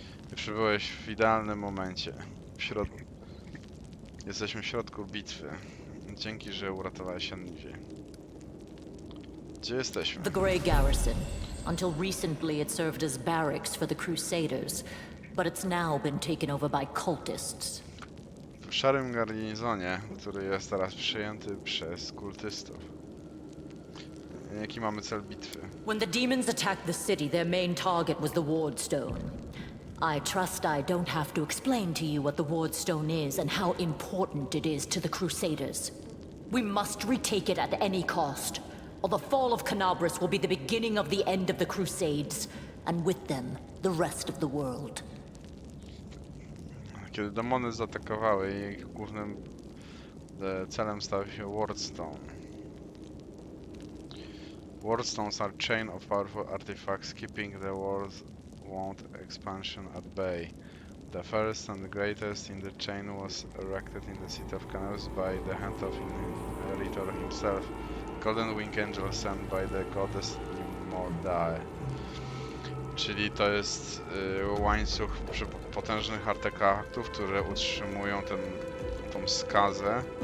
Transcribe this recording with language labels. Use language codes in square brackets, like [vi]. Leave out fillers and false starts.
[pl] Ty przybyłeś w idealnym momencie. Jesteśmy w środku bitwy. Dzięki, że uratowałeś Annivię. Gdzie jesteśmy? [en] The Grey Garrison. Until recently it served as barracks for the Crusaders, but it's now been taken over by cultists. [pl] W szarym garnizonie, który jest teraz przyjęty przez kultystów. Jaki mamy cel bitwy? [en] When the demons attacked the city, their main target was the Wardstone. I trust I don't have to explain to you what the Wardstone is and how important it is to the Crusaders. We must retake it at any cost, or the fall of Canabras will be the beginning of the end of the Crusades, and with them, the rest of the world. [pl] Kiedy demony zaatakowały, ich głównym celem stał się Wardstone. [en] Wardstones are chain of powerful artifacts keeping the world's wound expansion at bay. The first and greatest in the chain was erected in the city of Canals by the hand of Inheritor himself, golden wing angel sent by the goddess Mordae. [pl] Czyli to jest łańcuch potężnych artefaktów, które utrzymują tą skazę